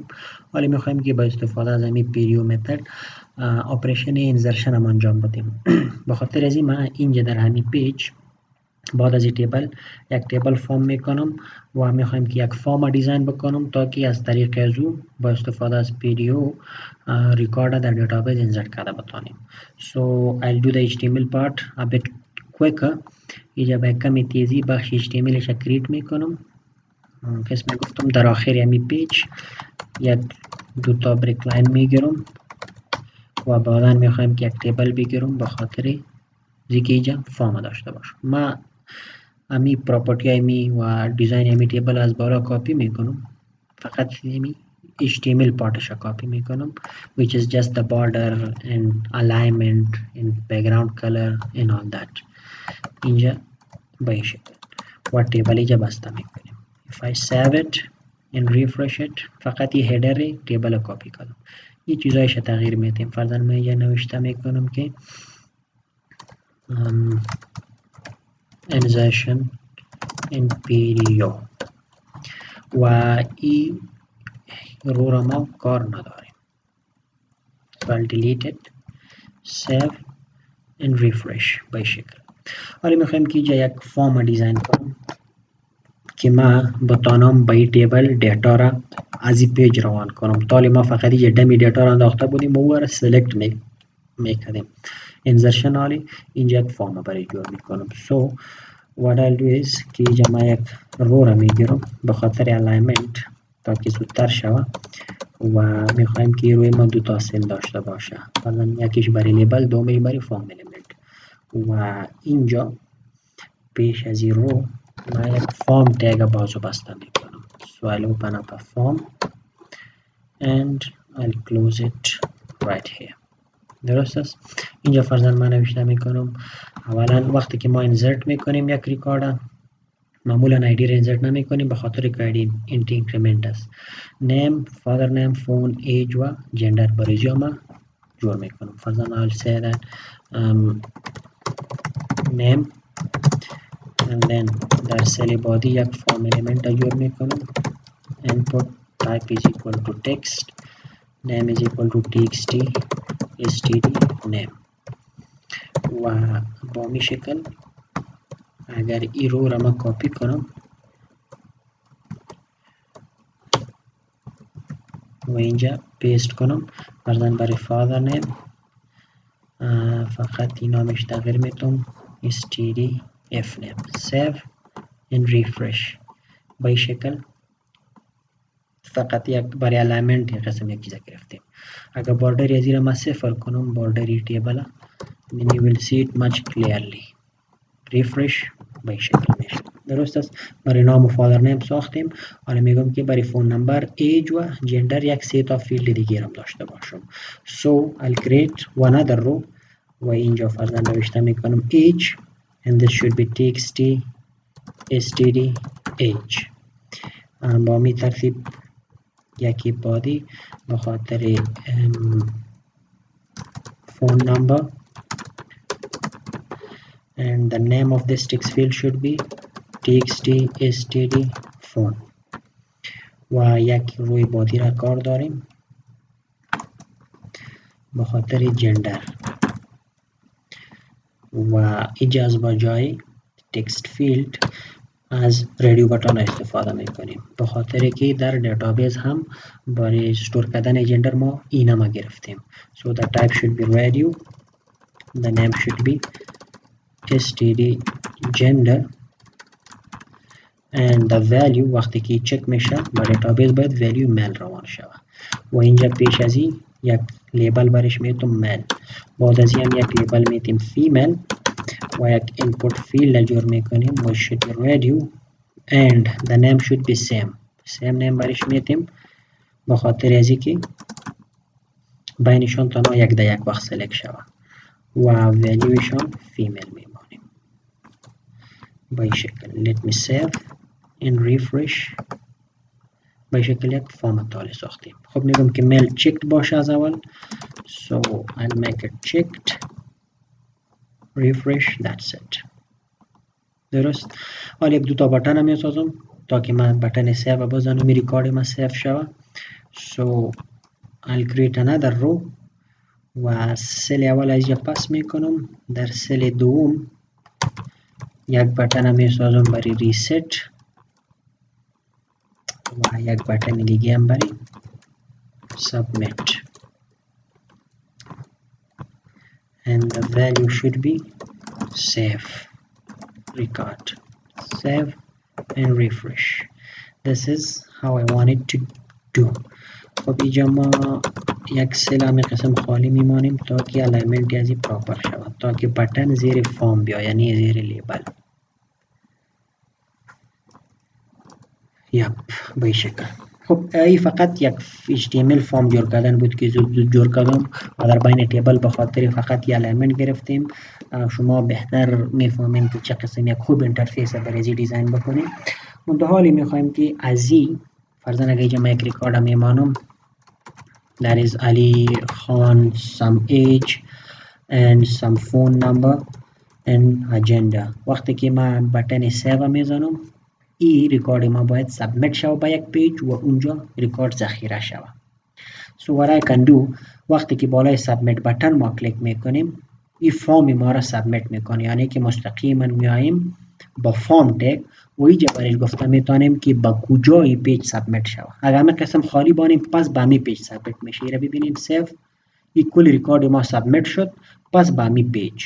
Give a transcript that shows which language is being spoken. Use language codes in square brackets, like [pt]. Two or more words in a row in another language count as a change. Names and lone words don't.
[fa] حالا میخوایم که با استفاده از همین پیریو [en] method operation insertion [fa] هم انجام بدیم. به خاطر از این من اینجا در همین پیج بعد از این یک تیبل فرم میکنم و میخوایم که یک [en] form design [fa] بکنم تا که از طریق از او با استفاده از پیدیو ریکارد در دیتابیس انسرت کرده بتانیم. [en] So I'll do the HTML part a bit quicker. [fa] اینجا به کمی تیزی بخش HTML ش کریت میکنم. قسم گفتم در آخر همین پیج یک دو تا [en] break line [fa] میگیرم و بعدا میخوایم که یک تیبل بگیرم به خاطر زیگه اینجا فرم داشته باشم. ما امی پراپرتی امی و دیزاین امی تیبل از بالا کپی میکنم، فقط امی HTML پارتش کپی میکنم [en] which is just the border and alignment and background color and all that. [fa] اینجا به این شکل و تیبل اینجا بسته میکنیم. [en] if I save it and refresh it [fa] فقط این هیدر تیبل کپی کنم. این چیزایش تغییر میدیم. فرضاً من اینجا نوشته میکنم که [en] insertion in PDO [fa] و ای رو را ما کار نداریم. [en] so I'll delete it, save and refresh [fa] به شکل. حالا میخوایم که اینجا یک فرم دیزاین کنم که ما بتانم به این تیبل دیتا را از این پیج روان کنم. تالی ما فقط اینجا دمی دیتا را انداخته بودیم و او را سلکت میکردیم. انزرشن حالی اینجا یک فرم برای جور میکنم. [en] so what I'll do is [fa] که اینجا ما یک رو را میگیرم به خاطر الاینمنت تا که زودتر شود و میخوایم که روی ما دو تا سل داشته باشه. مثلا یکیش برای لیبل، دومیش برای فرم الیمنت. و اینجا پیش از این رو ما یک فرم تگ بازو بسته میکنم. [en] so I'll open up a form and I'll close it right here. [fa] درست است. اینجا فرضاً من نوشته میکنم اولا وقتی که ما انسرت میکنیم یک ریکارد معمولا آیدی را انسرت نمی کنیم به خاطر که آیدی اینت اینکریمنت است. نیم، [en] father name, [fa] فون، ایج و جندر برای ما جور میکنم. فرضاً [en] I'll say that name [fa] and then در [en] cell body [fa] یک فرم الیمنت را جور میکنم. [en] input type is equal to text, name is equal to txt std name [fa] و با می شکل اگر ای رو را من کپی کنم و اینجا پیست کنم، فرضاً برای [en] father name [fa] فقط این نامش تغییر میتونم [en] std f name. save and refresh [fa] به این شکل فقط یک برای الاینمنت یک قسم یک چیز گرفتیم. اگر باردر از این ما صفر کنم باردری تیبل [en] then you will see it much clearly. [fa] refresh به این شکل میشه. درست است. برای نام و [en] father name [fa] ساختیم. حالا میگم که برای [en] phone number, [fa] ایج و جندر یک [en] set of field [fa] دیگه هم داشته باشم. [en] so I'll create one other row [fa] و اینجا فرضاً نوشته میکنم [en] age and this should be txt std age. [fa] با می ترتیب یکی بادی به خاطر [en] phone number and the name of this text field should be txt std phone [fa] و یک روی بادی را کار داریم به خاطر جندر و اجاز با جای تکست فیلد از رادیو بٹن استفاده میکنیم به خاطر که در دیتابیس هم برای استور کردن جندر ما اینا ما گرفتیم. [en] so the type should be radio, the name should be std gender and the value [fa] وقتی که چک میشه با دیتابیس باید value مل روان شود و اینجا پیش از این یک لیبل برش میتونم مل، بعد از این هم یک لیبل میتونم فیمیل و یک [en] input field [fa] جور میکنیم و [en] should be radio and the name should be same name [fa] برش میتونم به خاطر ازی که بینشان تنها یک در یک وقت سلکت شود و valueشان فیمیل میمانیم به این شکل. [en] let me save and refresh [fa] به شکل یک فارم تالی ساختیم. خب میگم که میل چکد باشه از اول. [en] So I'll make it checked. Refresh. That's it. [fa] درست. حالا یک دو تا بٹن می سازم تا که من بٹن سیو بزنم می ریکارد ما سیو شوه. [en] So I'll create another row [fa] و سل اول از اینجا پس میکنم. در سل دوم یک بٹن می سازم برای ریست و یک بٹن دیگه هم برای submit. [en] And the value should be save record. Save and refresh. This is how I want it to do. [fa] خب اینجا ما یک سل همه قسم خالی میمانیم تا که الیمنت ازی پراپر شود، تا که بٹن زیر فارم بیا، یعنی زیر لیبل. یپ به این شکل. خب ای فقط یک HTML فارم جور کردن بود که زود جور کردم و در بین تیبل به خاطر فقط یک الیمنت گرفتیم. شما بهتر میفهمین که چه قسم یک خوب اینترفیس برای ازی دیزاین بکنیم. منتها حالی میخوایم که ازی فرضاً اگه اینجا من یک ریکارد میمانم [en] that is Ali Khan, some age and some phone number and agenda. [fa] وقتی که من بٹن سیو میزنم این ریکارد ما باید سابمیت شوه به یک پیج و اونجا ریکارد ذخیره شوه. [en] So what I can do [fa] وقتی که بالای سابمیت بٹن ما کلیک میکنیم این فارم ما را سابمیت میکنه، یعنی که مستقیما میاییم با فارم تگ و اینجا برای گفته میتونیم که با کجای پیج سابمیت شوه. اگر همه قسم خالی بانیم پس به همی پیج سابمیت میشه. این را ببینیم سیو، این کل ریکارد ما سابمیت شد پس به همی پیج.